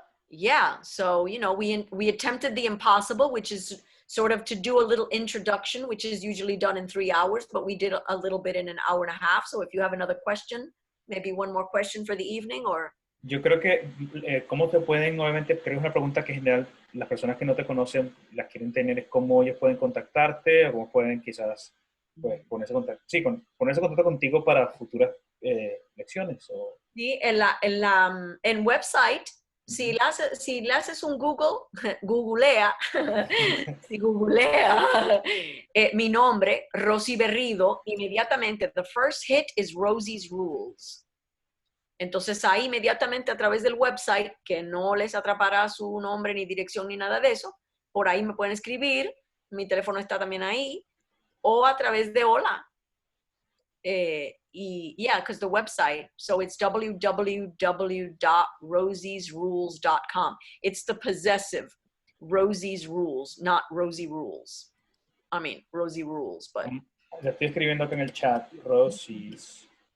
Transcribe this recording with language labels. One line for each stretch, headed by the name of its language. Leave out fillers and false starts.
English: Yeah, so, you know, we attempted the impossible, which is sort of to do a little introduction, which is usually done in 3 hours, but we did a little bit in an hour and a half. So if you have another question, maybe one more question for the evening, or...
Spanish: Yo creo que, ¿cómo te pueden, obviamente, creo que es una pregunta que en general las personas que no te conocen las quieren tener, es cómo ellos pueden contactarte, o cómo pueden quizás pues ponerse en contacto, sí, ponerse en contacto contigo para futuras lecciones. Sí, en website, si le haces un googlea, si googlea mi nombre, Rosie Berrido, inmediatamente,
English: the first hit is Rosie's Rules.
Spanish: Entonces ahí inmediatamente a través del website, que no les atrapará su nombre ni dirección ni nada de eso, por ahí me pueden escribir, mi teléfono está también ahí, o a través de HOLA.
English: Yeah, because the website, so it's www.rosiesrules.com. It's the possessive Rosie's Rules, not Rosie Rules. I mean, Rosie Rules, but
Spanish: Le estoy escribiendo acá en el chat, Rosie's